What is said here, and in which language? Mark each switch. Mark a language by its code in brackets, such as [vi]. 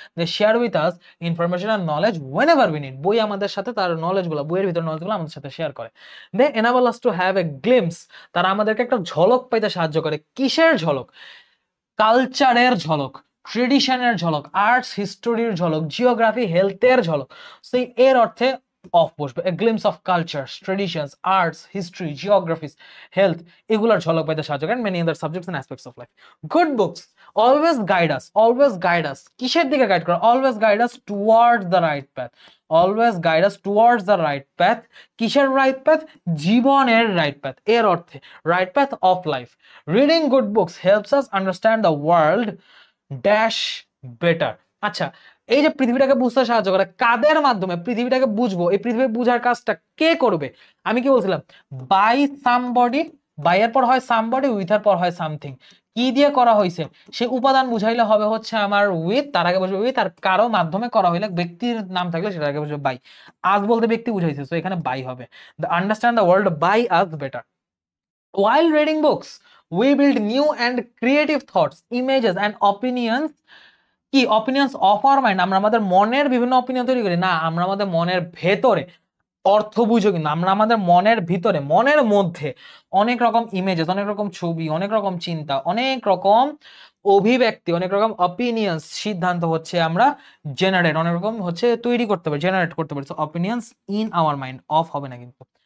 [en] they share with us information আর knowledge whenever we need, [bn] বই আমাদের সাথে তার নলেজগুলো, বইয়ের ভিতর নলেজগুলো আমাদের সাথে শেয়ার করে। [en] they enable us to have a glimpse, [bn] তারা আমাদেরকে একটা ঝলক পাইতে সাহায্য করে। কিসের ঝলক, কালচারের ঝলক, ট্রেডিশনের ঝলক, আর্টস হিস্টোরির ঝলক, জিওগ্রাফি হেলথের ঝলক। সেই এর অর্থে অফ বসবে, [en] a glimpse of cultures, traditions, arts, history, geographies, health, [bn] এগুলোর ঝলক পাইতে সাহায্য করে, [en] many other subjects and aspects of life. Good books always guide us, [bn] কিসের দিকে গাইড করে, [en] always guide us towards the right path, always guide us towards the right path, কিসের right path, জীবনের right path, এর অর্থে right path of life. Reading good books helps us understand the world dash better। [bn] আচ্ছা, এই যে পৃথিবীটাকে বুঝতে সাহায্য করে, কাদের মাধ্যমে পৃথিবীটাকে বুঝবো, এই পৃথিবী বুঝার কাজটা কে করবে, আমি কি বলছিলাম, বাই সামবডি, বাই এর পর হয় সামবডি, উইথ এর পর হয় সামথিং, কি দিয়ে করা হয়েছে সেই উপাদান বুঝাইলে হবে হচ্ছে আমার উইথ, তার আগে বসবে উইথ, আর কারো মাধ্যমে করা হইলে ব্যক্তির নাম থাকলে সেটার আগে বসবে বাই। আজ বলতে ব্যক্তি বুঝাইছে, তো এখানে বাই হবে। [en] The understand the world by us better. While reading books, we build new and creative thoughts, images, and opinions [bn] কি অপিনিয়ন্স অফ আওয়ার মাইন্ড, আমরা আমাদের মনের বিভিন্ন অপিনিয়ন তৈরি করি না, আমরা আমাদের মনের ভেতরে অর্থ বুঝো, কিন্তু আমরা আমাদের মনের ভিতরে মনের মধ্যে অনেক রকম ইমেজেস, অনেক রকম ছবি, অনেক রকম চিন্তা, অনেক রকম অভিব্যক্তি, অনেক রকম অপিনিয়ন্স, সিদ্ধান্ত হচ্ছে আমরা জেনারেট, অনেক রকম হচ্ছে তৈরি করতে পারি, জেনারেট করতে পারি। [en] so opinions in our mind, [bn] of হবে না কিন্তু।